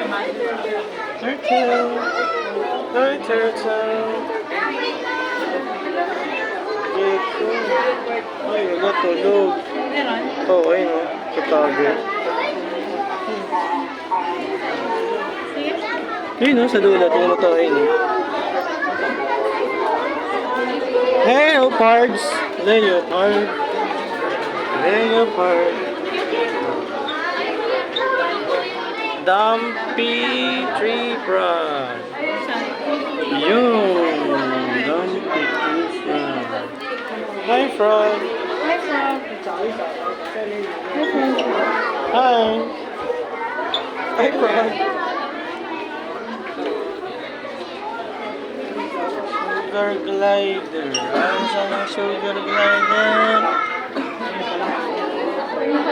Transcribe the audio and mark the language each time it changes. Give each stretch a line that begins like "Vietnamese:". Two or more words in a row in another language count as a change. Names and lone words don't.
English: Turtle. Hi, turtle.
Filipino: Ay, natulog. Meron? Oo, ayun o. Katabi. Sige. Ayun o, sa dulo. Tingnan mo to. Ayun o.
English: Leopards. Leopard. Leopard. Dumpy tree frog.
Filipino: Saan?
English: Yun. Dumpy tree frog. Hi, frog. Hi, Frog. Hi, Frog. Hi. Hi, frog. Sugar glider.
Filipino: Ano sa mga
English: sugar glider?